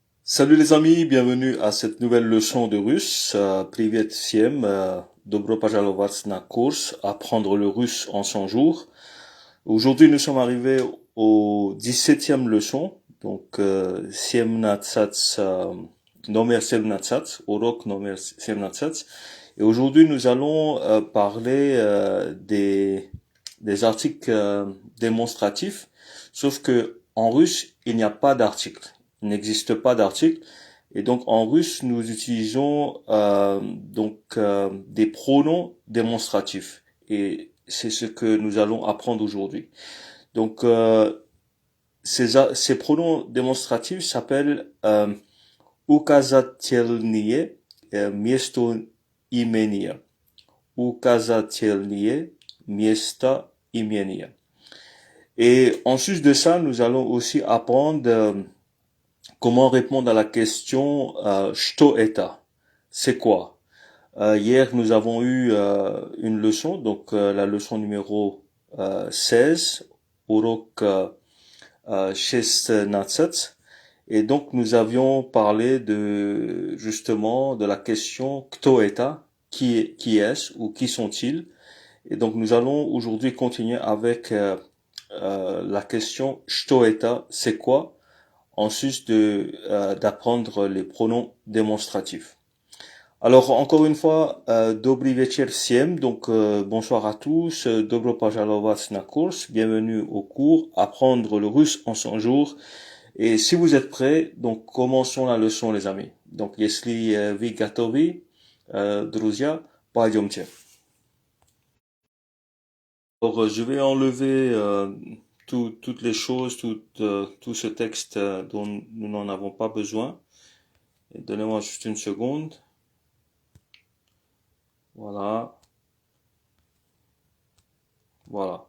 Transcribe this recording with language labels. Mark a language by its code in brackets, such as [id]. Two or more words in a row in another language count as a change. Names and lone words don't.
[fr] Salut les amis, bienvenue à cette nouvelle leçon de russe. [ru] Привет всем, добро пожаловать на курс Apprendre le russe en 100 jours. [fr] Aujourd'hui, nous sommes arrivés au 17e leçon, donc 17, [ru] номер 17, урок номер 17. [fr] Et aujourd'hui, nous allons parler des articles démonstratifs, sauf que en russe, il n'y a pas d'article. Il n'existe pas d'article. Et donc en russe, nous utilisons des pronoms démonstratifs. Et c'est ce que nous allons apprendre aujourd'hui. Donc ces pronoms démonstratifs s'appellent [ru] указательные местоимения. Указательные местоимения. [fr] Et en sus de ça, nous allons aussi apprendre comment répondre à la question [ru] что это? [fr] C'est quoi? Hier, nous avons eu une leçon, donc la leçon numéro 16, урок 16, et donc nous avions parlé de justement de la question [ru] кто это? [fr] Qui est-ce ou qui sont-ils? Et donc nous allons aujourd'hui continuer avec la question [ru] что это? [fr] C'est quoi? En sus d'apprendre les pronoms démonstratifs. Alors encore une fois, [ru] добрый вечер всем, [fr] donc bonsoir à tous, [ru] добро пожаловать на курс, [fr] bienvenue au cours Apprendre le russe en 100 jours. Et si vous êtes prêts, donc commençons la leçon les amis. [ru] Donc если вы готовы, друзья, пойдемте. [fr] Alors je vais enlever toutes les choses, tout ce texte dont nous n'en avons pas besoin. Donnez-moi juste une seconde. Voilà. Voilà.